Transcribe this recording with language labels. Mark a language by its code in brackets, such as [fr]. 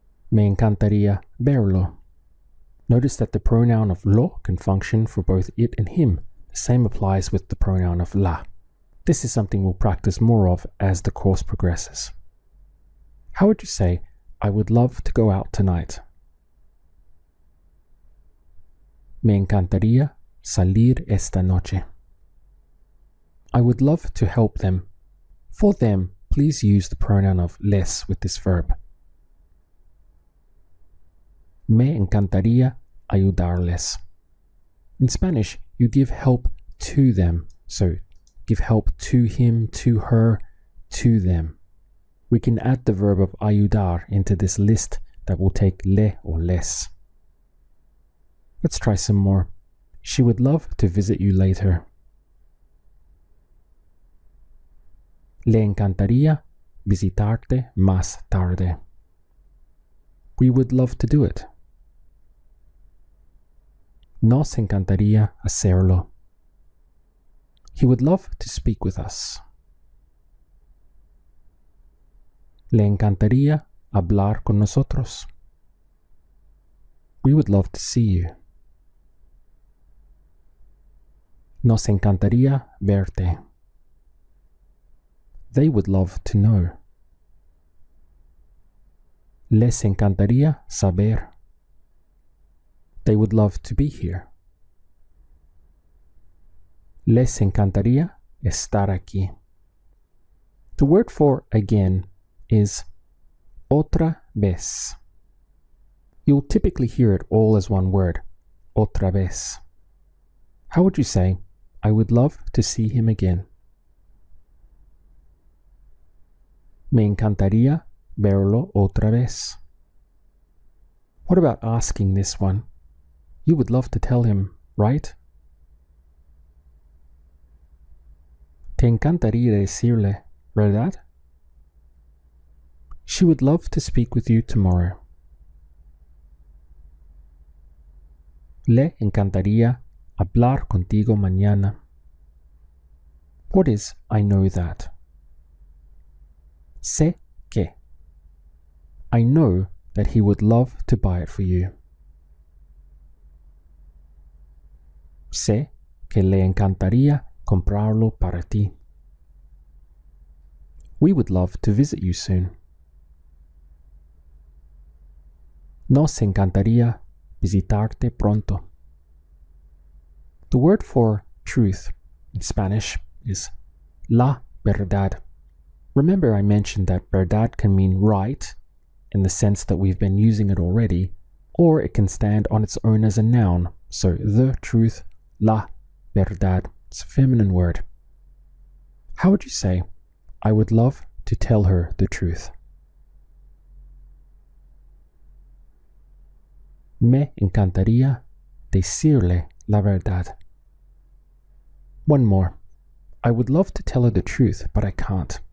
[es] Me encantaría verlo. [en] Notice that the pronoun of lo can function for both it and him. The same applies with the pronoun of la. This is something we'll practice more of as the course progresses. How would you say, I would love to go out tonight? [es] Me encantaría salir esta noche. [en] I would love to help them. For them, please use the pronoun of les with this verb. [es] Me encantaría ayudarles. [en] In Spanish, you give help to them. So, give help to him, to her, to them. We can add the verb of ayudar into this list that will take le or les. Let's try some more. She would love to visit you later. [es] Le encantaría visitarte más tarde. [en] We would love to do it. [es] Nos encantaría hacerlo. [en] He would love to speak with us. [es] Le encantaría hablar con nosotros. [en] We would love to see you. [es] Nos encantaría verte. [en] They would love to know. [es] Les encantaría saber. [en] They would love to be here. [es] Les encantaría estar aquí. [en] The word for again is otra vez. You'll typically hear it all as one word, otra vez. How would you say, I would love to see him again? [es] Me encantaría verlo otra vez. [en] What about asking this one? You would love to tell him, right? [es] Te encantaría decirle, ¿verdad? [en] She would love to speak with you tomorrow. [es] Le encantaría hablar contigo mañana. [en] What is I know that? Sé que. I know that he would love to buy it for you. [es] Sé que le encantaría comprarlo para ti. [en] We would love to visit you soon. [es] Nos encantaría visitarte pronto. [en] The word for truth in Spanish is la verdad. Remember I mentioned that verdad can mean right in the sense that we've been using it already, or it can stand on its own as a noun. So the truth, la verdad. It's a feminine word. How would you say, I would love to tell her the truth? [es] Me encantaría decirle la verdad. [en] One more. I would love to tell her the truth, but I can't.